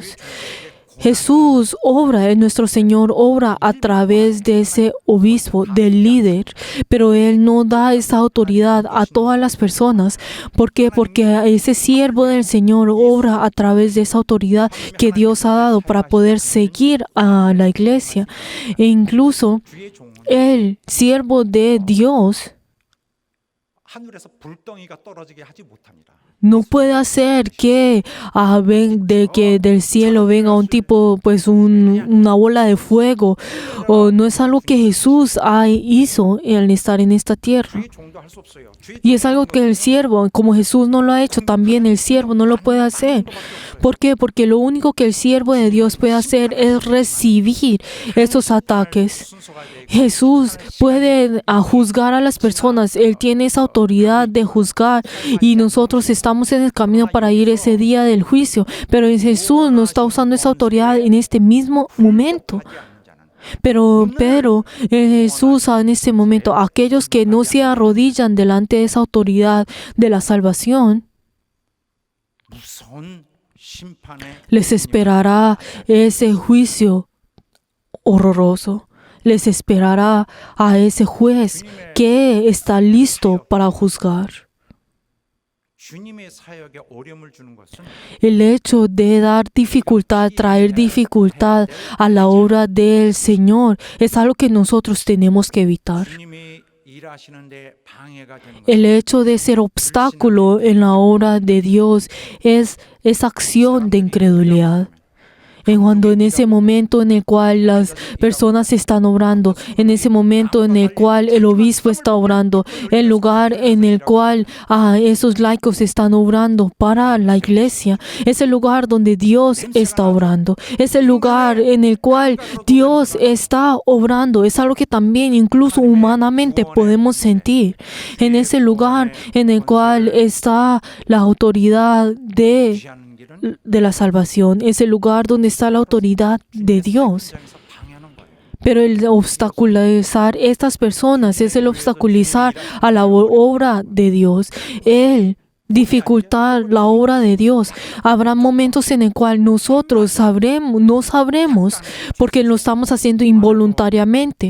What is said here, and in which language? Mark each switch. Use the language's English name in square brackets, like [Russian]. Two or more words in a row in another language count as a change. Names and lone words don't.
[Spanish] Jesús obra, nuestro Señor obra a través de ese obispo, del líder, pero Él no da esa autoridad a todas las personas. ¿Por qué? Porque ese siervo del Señor obra a través de esa autoridad que Dios ha dado para poder seguir a la iglesia. E incluso [Korean] 주의 종은 [Spanish] el siervo de Dios [Korean] 하늘에서 불덩이가 떨어지게 하지 못합니다. [Spanish] no puede hacer que del cielo venga un tipo, pues una bola de fuego. O no es algo que Jesús hizo al estar en esta tierra. [Korean] 주의 종도 할 수 없어요. 주의 [Spanish] Y es algo que el siervo, como Jesús no lo ha hecho, también el siervo no lo puede hacer. ¿Por qué? Porque lo único que el siervo de Dios puede hacer es recibir esos ataques. [Korean] 순서가 되고 [Spanish] Jesús puede juzgar a las personas. Él tiene esa autoridad de juzgar, y nosotros estamos en el camino para ir ese día del juicio. Pero Jesús no está usando esa autoridad en este mismo momento. Pero Jesús en este momento, aquellos que no se arrodillan delante de esa autoridad de la salvación, [Korean] 무서운 심판의 [Spanish] les esperará ese juicio horroroso. Les esperará a ese juez que está listo para juzgar. [Korean] 주님의 사역에 어려움을 주는 것은 [Spanish] El hecho de dar dificultad, traer dificultad a la obra del Señor es algo que nosotros tenemos que evitar. [Korean] 주님이 일하시는데 방해가 되는 [Spanish] El hecho de ser obstáculo en la obra de Dios es acción de incredulidad. Cuando en ese momento en el cual las personas están obrando, en ese momento en el cual el obispo está obrando, el lugar en el cual esos laicos están obrando para la iglesia, es el lugar donde Dios está obrando, es el lugar en el cual Dios está obrando, es algo que también incluso humanamente podemos sentir. En ese lugar en el cual está la autoridad de la salvación, es el lugar donde está la autoridad de Dios. [Korean] 방해하는 거예요. [Spanish] Pero el obstaculizar estas personas es el obstaculizar a la obra de Dios. El dificultar la obra de Dios. Habrá momentos en el cual nosotros no sabremos porque lo estamos haciendo involuntariamente.